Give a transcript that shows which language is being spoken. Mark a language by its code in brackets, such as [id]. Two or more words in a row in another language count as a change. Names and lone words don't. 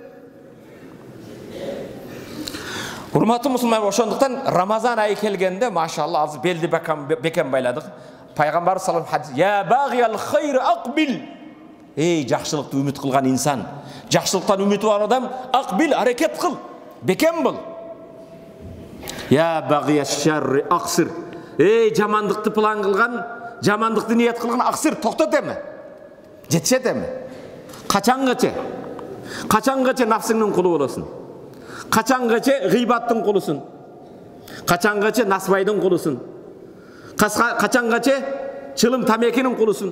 [ky] Урматтуу мусулман, ошондуктан Рамазан айы келгенде, машалла, азыр белди бекем байладык. [ar] Пайгамбар صلى الله عليه وسلم يا باغي الخير أقبل. [ky] Эй, жакшылыкты үмүт кылган инсан, жакшылыктан үмүт бар адам, акбил, аракет кыл, бекем бол. [ar] يا باغي الشر أقصر. [ky] Эй, жамандыкты план кылган, жамандыкты ниет кылган аксир, токтот эми. Жетишет эми. Качангача? Качангача нафсыңдын кулу болосуң? Качангача гыйбаттын кулусуң? Качангача насыбайдын кулусуң? Качангача чылым тамекинин кулусуң?